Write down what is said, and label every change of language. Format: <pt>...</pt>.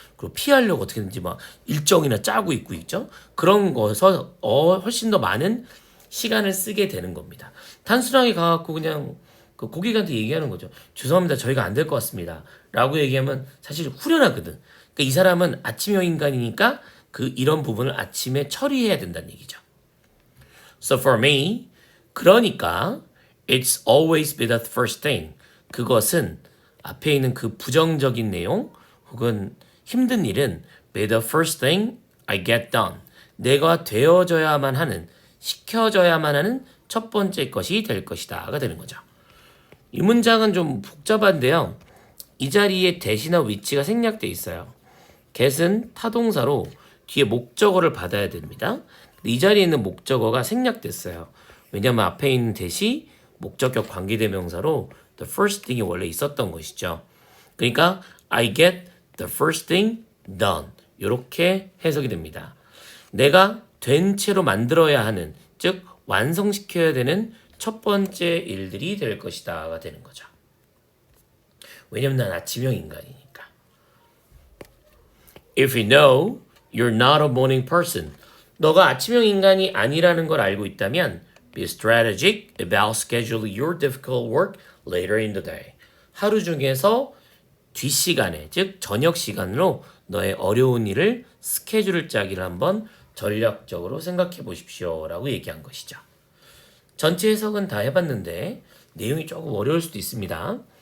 <ko>그리고 피하려고 어떻게든지 막 일정이나 짜고 있죠. 그런 거에서 훨씬 더 많은 시간을 쓰게 되는 겁니다. 단순하게 가갖고 그냥 그 고객한테 얘기하는 거죠. 죄송합니다. 저희가 안 될 것 같습니다. 라고 얘기하면 사실 후련하거든. 그러니까 이 사람은 아침형 인간이니까 이런 부분을 아침에 처리해야 된다는 얘기죠.</ko> <en>So for me,</en> <ko>그러니까</ko> <en>it's always be the first thing.</en> <ko>그것은 앞에 있는 그 부정적인 내용 혹은 힘든 일은</ko> <en>be the first thing I get done.</en> <ko>내가 되어져야만 하는, 시켜져야만 하는 첫 번째 것이 될 것이다가 되는 거죠. 이 문장은 좀 복잡한데요. 이 자리에 대시나 위치가 생략되어 있어요. get은 타동사로 뒤에 목적어를 받아야 됩니다. 이 자리에 있는 목적어가 생략됐어요. 왜냐하면 앞에 있는 대시 목적격 관계대명사로 the first thing이 원래 있었던 것이죠.</ko> <en>그러니까 I get the first thing done.</en> <ko>이렇게 해석이 됩니다. 내가 된 채로 만들어야 하는, 즉 완성시켜야 되는 첫 번째 일들이 될 것이다가 되는 거죠. 왜냐면 난 아침형 인간이니까.</ko> <en>If you know you're not a morning person,</en> <ko>너가 아침형 인간이 아니라는 걸 알고 있다면</ko> <en>be strategic about scheduling your difficult work later in the day.</en> <ko>하루 중에서 뒷시간에, 즉 저녁 시간으로 너의 어려운 일을 스케줄을 짜기를 한번 전략적으로 생각해 보십시오 라고 얘기한 것이죠. 전체 해석은 다 해봤는데 내용이 조금 어려울 수도 있습니다.</ko>